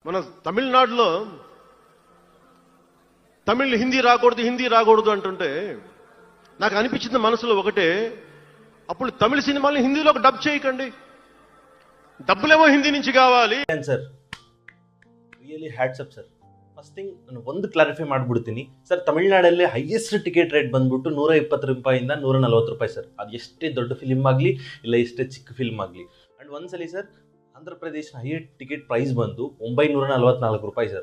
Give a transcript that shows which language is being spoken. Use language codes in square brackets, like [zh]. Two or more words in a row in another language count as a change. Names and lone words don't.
[te] మన తమిళనాడులో తమిళ్ హిందీ రాకూడదు అంటుంటే నాకు అనిపించింది మనసులో ఒకటే, అప్పుడు తమిళ సినిమాల్ని హిందీలోకి డబ్ చేయకండి, డబ్బులేమో హిందీ నుంచి కావాలి. [en] sir really hats up sir. first thing [kn] ನಾನು ಒಂದು ಕ್ಲಾರಿಫೈ ಮಾಡಿಬಿಡ್ತೀನಿ ಸರ್. ತಮಿಳ್ನಾಡಲ್ಲಿ [en] highest ticket rate [kn] ಬಂದ್ಬಿಟ್ಟು 120 ರೂಪಾಯಿಂದ 140 ರೂಪಾಯಿ ಸರ್. ಅದು ಎಷ್ಟೇ ದೊಡ್ಡ ಫಿಲ್ಮ್ ಆಗಲಿ ಇಲ್ಲ ಎಷ್ಟೇ ಚಿಕ್ಕ ಫಿಲ್ಮ್ ಆಗಲಿ. ಆ್ಯಂಡ್ ಒಂದ್ಸಲಿ ಸರ್ ಆಂಧ್ರ ಪ್ರದೇಶ [en] highest ticket price [kn] ಬಂದು 944 ರೂಪಾಯಿ ಸರ್.